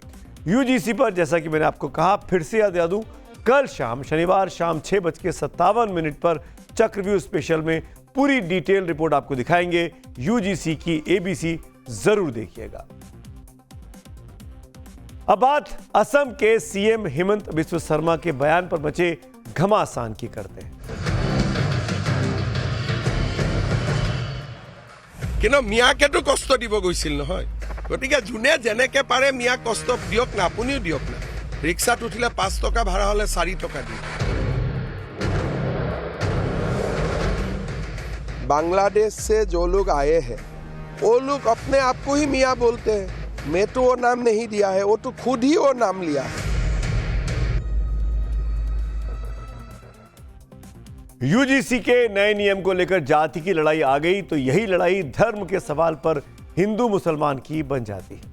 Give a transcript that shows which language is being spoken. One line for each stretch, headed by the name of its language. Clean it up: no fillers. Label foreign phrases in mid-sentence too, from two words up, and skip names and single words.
Hindi: यूजीसी पर जैसा कि मैंने आपको कहा, फिर से याद दिला दूं, कल शाम शनिवार शाम 6:57 पर चक्रव्यूह स्पेशल में पूरी
English: detail report
Hindi: आपको दिखाएंगे। यूजीसी की एबीसी जरूर देखिएगा। अब बात असम के सीएम हेमंत बिस्व शर्मा के बयान पर मचे घमासान की करते हैं।
Assamese: কিন্তু মিয়াকেতো কষ্ট দিব গৈছিল নহয়, গতিকে যোনে যেনেকে পাৰে মিয়াক কষ্ট দিয়ক না, আপুনিও দিয়ক না। ৰিক্সাত উঠিলে 5 টকা ভাড়া হলে 4 টকা দিয়ে।
Hindi: बांग्लादेश से जो लोग आए हैं वो लोग अपने आप को ही मियाँ बोलते हैं। मैं तो वो नाम नहीं दिया है, वो तो खुद ही वो नाम लिया है। यूजीसी के नए नियम को लेकर जाति की लड़ाई आ गई तो यही लड़ाई धर्म के सवाल पर हिंदू मुसलमान की बन जाती है।